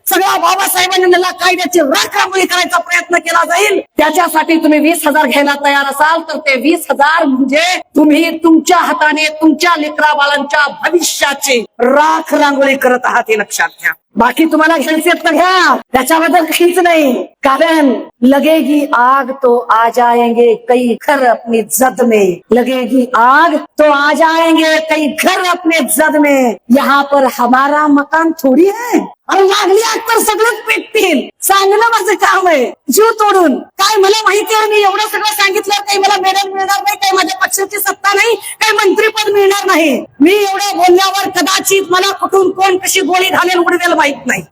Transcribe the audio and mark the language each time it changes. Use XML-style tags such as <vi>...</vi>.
<mr>सगळ्या बाबासाहेबांनी त्यांना कायद्याची राखरांगोळी करायचा प्रयत्न केला जाईल. त्याच्यासाठी तुम्ही 20,000 घ्यायला तयार असाल तर ते 20,000 म्हणजे तुम्ही तुमच्या हाताने तुमच्या लेकरा बाळांच्या भविष्याची राख रांगोळी करत आहात हे लक्षात घ्या. बाकी तुम्हाला घ्यायचे तर घ्या, त्याच्याबद्दल काहीच नाही.</mr> <hi>कारण लगेगी आग तो आ जाएंगे कई घर अपनी जद में, लगेगी आग तो आ जाएंगे कई घर अपने जद में, यहाँ पर हमारा मकान थोडी है.</hi> <mr>आणि लागली आग तर सगळंच पेटतील. सांगणं माझं काम आहे, जीव तोडून. काय मला माहिती आहे, मी एवढं सगळं सांगितलं, काही मला मेडल मिळणार नाही, काही माझ्या पक्षाची सत्ता नाही, काही मंत्रीपद मिळणार नाही. मी एवढं बोलल्यावर कदाचित मला कुठून कोण कशी गोळी घालेल उडवेल माहित नाही.</mr>